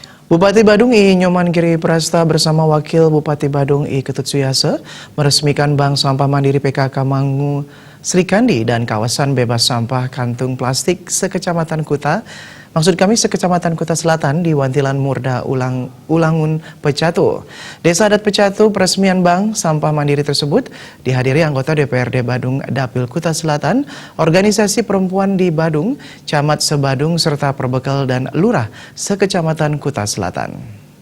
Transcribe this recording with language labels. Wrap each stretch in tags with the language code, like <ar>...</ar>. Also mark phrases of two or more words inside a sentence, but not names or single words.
<id>Bupati Badung I. Nyoman Giri Prasta bersama Wakil Bupati Badung I. Ketut Suyase meresmikan Bank Sampah Mandiri PKK Mangu Srikandi dan kawasan bebas sampah kantung plastik sekecamatan Kuta. Maksud kami sekecamatan Kuta Selatan di Wantilan Murda Ulangun Pecatu. Desa adat Pecatu, peresmian Bank Sampah Mandiri tersebut dihadiri anggota DPRD Badung Dapil Kuta Selatan, organisasi perempuan di Badung, Camat Sebadung serta Perbekal dan Lurah sekecamatan Kuta Selatan.</id>